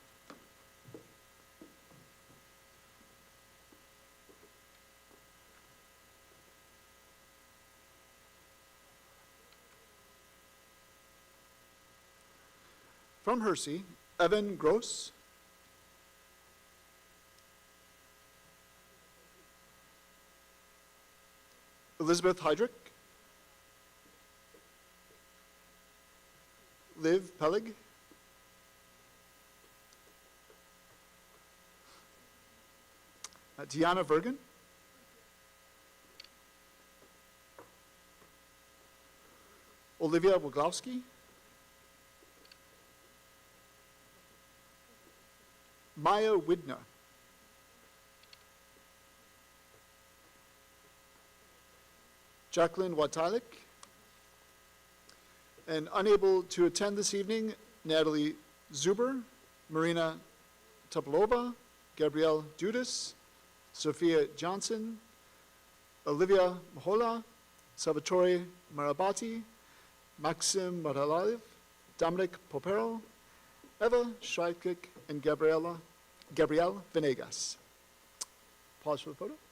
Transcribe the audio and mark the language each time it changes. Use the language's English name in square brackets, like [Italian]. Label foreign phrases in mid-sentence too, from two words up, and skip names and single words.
[English] From Hersey, Evan Gross. Elizabeth Heydrich. Liv Pelig. Deanna Vergen. Olivia Woglowski. Maya Widner. Jacqueline Watalik. And unable to attend this evening, Natalie Zuber, Marina Topolova, Gabrielle Dudas, Sophia Johnson, Olivia Mahola, Salvatore Marabati, Maxim Maralaev, Dominic Popero, Eva Schreikik, and Gabrielle Venegas. Pause for the photo.